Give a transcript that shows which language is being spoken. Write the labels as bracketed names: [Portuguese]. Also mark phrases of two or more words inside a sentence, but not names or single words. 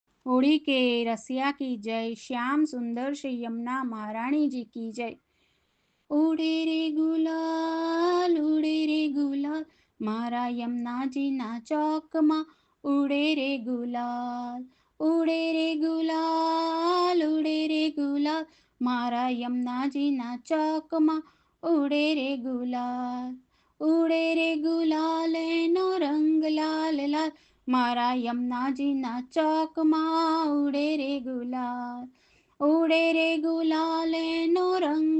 [Hindi] होली के रसिया की जय, श्याम सुंदर श्री यमुना महारानी जी की जय। [Gujarati] ઉડે રે ગુલાલ મારા યમુનાજીના ચોકમાં ઉડે રે ગુલાલ ઉડે રે ગુલાલ મારા યમુનાજીના ચોકમાં ઉડે રે ગુલાલ એનો રંગ લાલ લાલ મારા યમુનાજીના ચોકમાં ઉડે રે ગુલાલ એનો રંગ